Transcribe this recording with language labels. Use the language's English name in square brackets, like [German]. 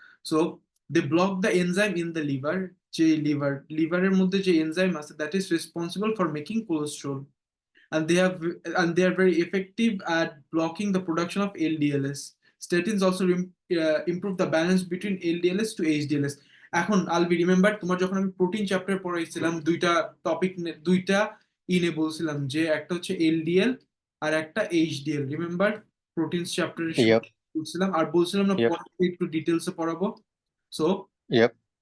[English] so they block the enzyme in the liver, [Bangla] যে লিভারের মধ্যে যে এনজাইম আছে [English] That is responsible for making cholesterol, and they are very effective at blocking the production of LDLs. Statins also improve the balance between LDLs to HDLs. [Bangla] এখন Albi remember, তোমার যখন আমি protein chapter পড়াইছিলাম, দুইটা টপিক, দুইটা ইনে বলছিলাম যে একটা হচ্ছে এলডিএল আর একটা এইচডিএল, রিমেম্বার? প্রোটিনস চ্যাপ্টারে ইয়াপ, বলছিলাম, আর বলছিলাম না ইয়াপ, পরে একটু ডিটেলসে পড়াবো। So yup.